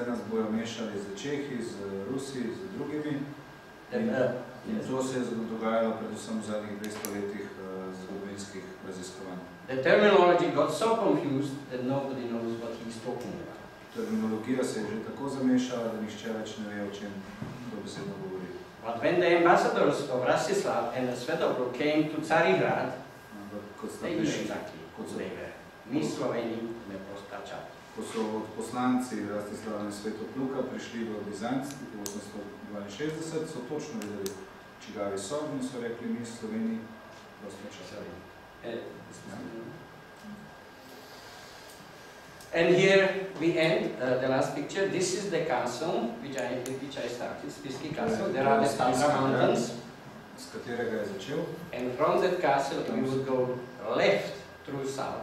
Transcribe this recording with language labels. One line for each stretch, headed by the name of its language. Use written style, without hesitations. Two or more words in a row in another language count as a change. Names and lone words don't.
English: The terminology got so confused that nobody knows what he's talking about. But when the ambassadors of Rastislav and Svetopluk came to Carihrad, they knew exactly who they were.
Slovenian: Mi Sloveni ne postačali. Ko so poslanci Rastislava in Svetopluka prišli v Bizanc v 862, so točno vedeli, čigavi so, in so rekli, mi Sloveni postačali.
English: And here we end the last picture. This is the castle which I started, Spisky Castle. There are the Tatra mountains. And from that castle you would go left through south.